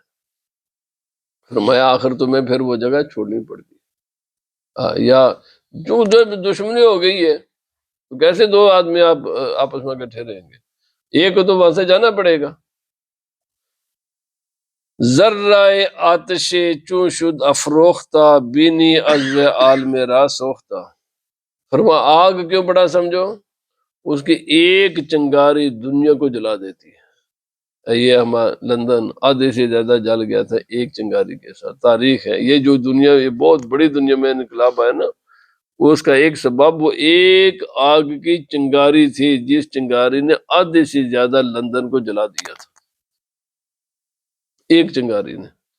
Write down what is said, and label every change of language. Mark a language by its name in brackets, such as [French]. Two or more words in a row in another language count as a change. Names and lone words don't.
[Urdu] فرمایا آخر تمہیں پھر وہ جگہ چھوڑنی پڑتی، یا جو دشمنی ہو گئی ہے تو کیسے دو آدمی آپ آپس میں اکٹھے رہیں گے؟ ایک کو تو وہاں سے جانا پڑے گا۔ [Persian] ذرہ آتش چون شد افروختہ بینی عزو عالم را سوختہ۔ [Urdu] فرما آگ کیوں بڑا سمجھو؟ اس کی ایک چنگاری دنیا کو جلا دیتی ہے۔ یہ ہمارا لندن آدھے سے زیادہ جل گیا تھا ایک چنگاری کے ساتھ، تاریخ ہے یہ جو دنیا، یہ بہت بڑی دنیا میں انقلاب آیا نا، اس کا ایک سبب وہ ایک آگ کی چنگاری تھی، جس چنگاری نے آدھے سے زیادہ لندن کو جلا دیا تھا، ایک چنگاری نے۔